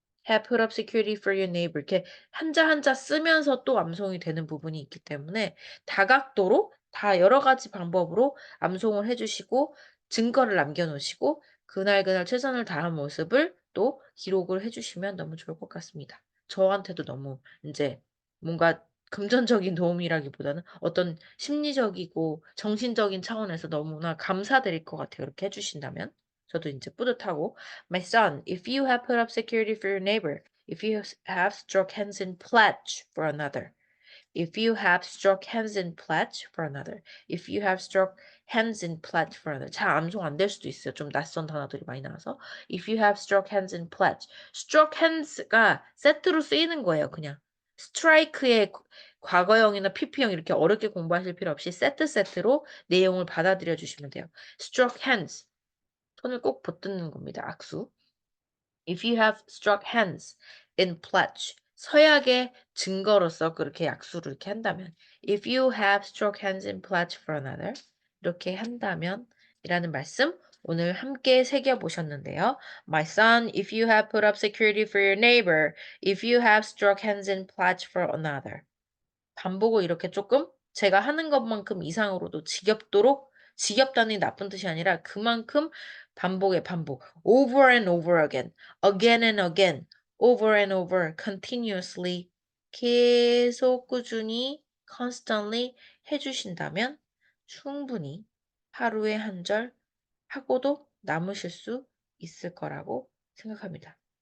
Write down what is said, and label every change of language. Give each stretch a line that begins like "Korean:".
English: have put up security for your neighbor
Korean: 이렇게 한자 한자 쓰면서 또 암송이 되는 부분이 있기 때문에 다각도로 다 여러 가지 방법으로 암송을 해 주시고 증거를 남겨 놓으시고 그날그날 최선을 다한 모습을 또 기록을 해 주시면 너무 좋을 것 같습니다. 저한테도 너무 인제 뭔가 금전적인 도움이라기보다는 어떤 심리적이고 정신적인 차원에서 너무나 감사드릴 것 같아요, 그렇게 해 주신다면. 저도 인제 뿌듯하고
English: My son, if you have put up security for your neighbor, if you have struck hands in pledge for another. If you have struck hands in pledge for another. If you have struck hands in pledge for another.
Korean: 잘 암송 안 될 수도 있어요. 좀 낯선 단어들이 많이 나와서.
English: If you have struck hands in pledge.
Korean: struck hands가 세트로 쓰이는 거예요, 그냥. strike의 과거형이나 PP형 이렇게 어렵게 공부하실 필요 없이 세트로 내용을 받아들여 주시면 돼요. struck hands. 손을 꼭 붙드는 겁니다. 악수.
English: If you have struck hands in pledge.
Korean: 서약의 증거로서 그렇게 약수를 이렇게 한다면.
English: If you have struck hands in pledge for another.
Korean: 이렇게 한다면 이라는 말씀 오늘 함께 새겨보셨는데요.
English: My son, if you have put up security for your neighbor, if you have struck hands in pledge for another.
Korean: 반복을 이렇게 조금 제가 하는 것만큼 이상으로도 지겹도록 지겹다는 게 나쁜 뜻이 아니라 그만큼 반복의 반복.
English: over and over again, again and again, over and over, continuously
Korean: 계속 꾸준히 constantly 해주신다면 충분히 하루에 한 절 하고도 남으실 수 있을 거라고 생각합니다.